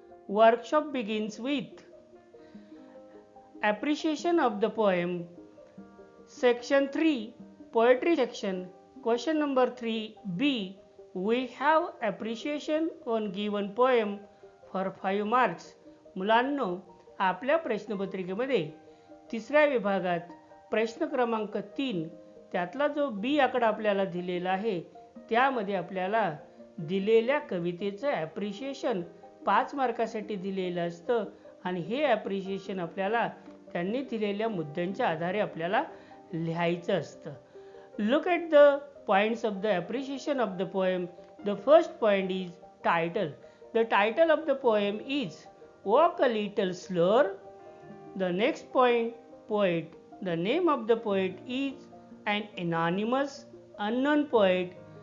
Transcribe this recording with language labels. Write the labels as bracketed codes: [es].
[en] Workshop begins with appreciation of the poem. Section 3 Poetry section. Question number 3b. We have appreciation on given poem for 5 marks. [mr] मुलांनो, आपल्या प्रश्नपत्रिकेमध्ये तिसऱ्या विभागात प्रश्न क्रमांक 3 त्यातला जो बी आकडा आपल्याला दिलेला आहे त्यामध्ये आपल्याला दिलेल्या कवितेचं ॲप्रिशिएशन 5 मार्कासाठी दिलेलं असतं आणि हे ॲप्रिशिएशन आपल्याला त्यांनी दिलेल्या मुद्द्यांच्या आधारे आपल्याला लिहायचं असतं. [en] Look at the points of the appreciation of the poem. The first point is title. The title of the poem is Walk a Little Slower. The next point, poet. The name of the poet is an anonymous unknown poet.